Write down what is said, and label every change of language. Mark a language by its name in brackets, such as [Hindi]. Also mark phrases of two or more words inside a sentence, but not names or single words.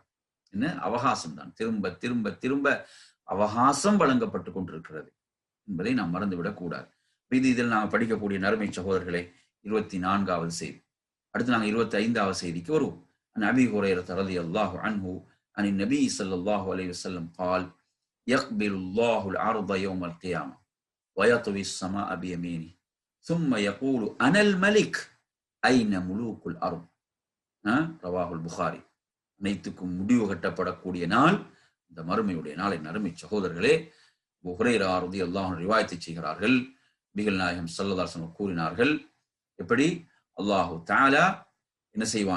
[Tamil] என்ன அவகாசம் தான், திரும்ப திரும்ப திரும்ப அவகாசம் வழங்கப்பட்டு கொண்டிருக்கிறது என்பதை நாம் மறந்துவிடக் கூடாது. இதில் நாங்கள் படிக்கக்கூடிய நறுமை சகோதரர்களே 24வது செய்தி. அடுத்து நாங்கள் 25வது செய்திக்கு வருவோம். [Arabic] أبي هريرة رضي الله عنه عن النبي صلى الله عليه وسلم قال يقبل الله العرض يوم القيامة ويطوي السماء بيمينه ثم يقول أنا الملك أين ملوك الأرض. رواه البخاري. [Tamil] அனைத்துக்கும் முடிவு கட்டப்படக்கூடிய நாள் இந்த மறுமையுடைய நாளை நறுமை சகோதரர்களே அபூ ஹுரைரா [Arabic] رضي الله عنه [Tamil] ரிவாயத் செய்கிறார்கள். நபிகள் நாயகம் [Arabic] صلى الله عليه وسلم [Tamil] கூறினார்கள், எப்படி [Arabic] الله تعالى [Tamil] என்ன செய்வான்?